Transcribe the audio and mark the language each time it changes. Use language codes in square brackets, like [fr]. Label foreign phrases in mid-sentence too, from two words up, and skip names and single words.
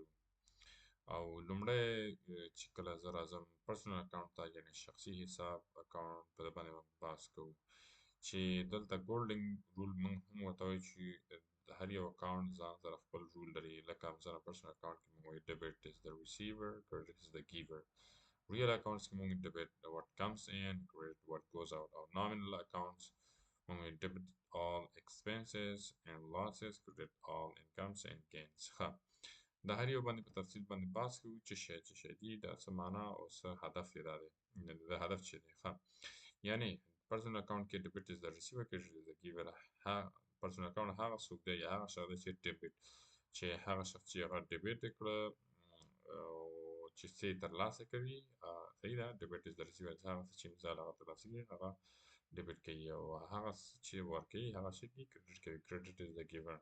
[ps] او لومړی چې کله زه راځم [en] personal account [ps] ته یعنې شخصي حساب اکاونټ په دې باندې موږ بحث کوو چې دلته [en] golden rule [ps] موږ هم ورته وایو چې د هر یو اکاونټ ځان سره خپل رول لري. لکه مثلا [en] personal account [ps] کې موږ وایو [en] debit is the receiver credit is the giver. Real accounts [ps] کې موږ [en] debit what comes in credit what goes out. او nominal accounts موږ debit all expenses and losses credit all incomes and gains. [ps] ښه د هر یو باندې په تفصیل باندې بحث کوو چې شی دي دا څه معنا او څه هدف یې دا دی د هدف څه دی. ښه یعنې [en] personal account [ps] کې [en] debit is the receiver credit is the giver. personal account [ps] هغه څوک دی یا هغه شخص دی چې debit چې هغه شخص چې هغه debit کړه چې څه یې ترلاسه کوي صحیح ده [en] debit is the receiver [ps] هغه څه چې مثال هغه ترلاسه کوي هغه ډیبټ کوي او هغه څه چې ورکوي هغه څه کریډټ کوي [en] credit is the giver.